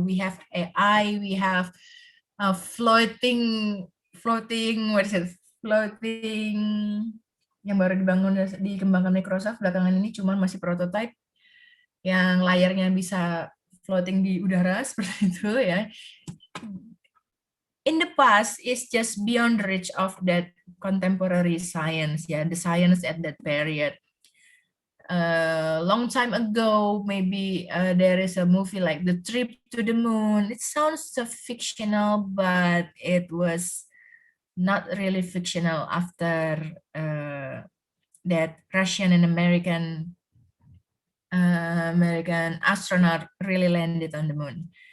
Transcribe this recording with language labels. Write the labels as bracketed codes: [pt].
[en] We have AI. We have floating what is it? [id] Floating yang baru dikembangkan Microsoft belakangan ini, cuman masih prototype, yang layarnya bisa floating di udara seperti itu ya. [en] In the past, it's just beyond the reach of that contemporary science, yeah, the science at that period. Long time ago, maybe there is a movie like The Trip to the Moon. It sounds so fictional, but it was not really fictional after that Russian and American astronaut really landed on the moon.